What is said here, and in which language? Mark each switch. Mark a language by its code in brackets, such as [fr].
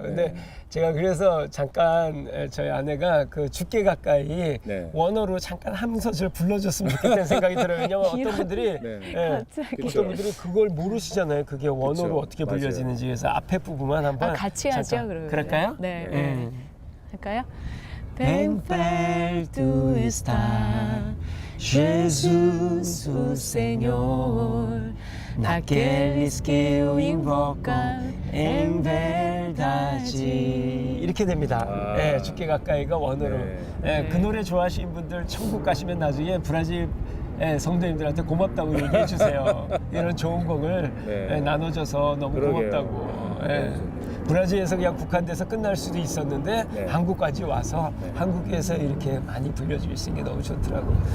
[ko] 근데 제가 그래서 잠깐 저희 아내가 그 죽게 가까이 네. 원어로 잠깐 한 소절 불러줬으면 좋겠다는 생각이 들어요. 왜냐면 어떤 분들이 네. 갑자기. 그쵸. 어떤 분들이 그걸 모르시잖아요. 그게 원어로 그쵸. 어떻게 맞아요. 불려지는지. 그래서 앞에 부분만 한번 같이 하죠, 잠깐. 그러면. 그럴까요? 네. 네. 할까요? [pt] Ven perto está Jesus, o Senhor, naqueles que o invocam em verdade. [ko] 이렇게 됩니다. 죽게 가까이가 원어로. 그 노래 좋아하시는 분들 천국 가시면 나중에 브라질 성도님들한테 고맙다고 얘기해 주세요. 이런 좋은 곡을 나눠줘서 너무 그러게요. 고맙다고. 브라질에서 그냥 국한돼서 끝날 수도 있었는데 한국까지 와서 한국에서 이렇게 많이 불려줄 수 있는 게 너무 좋더라고.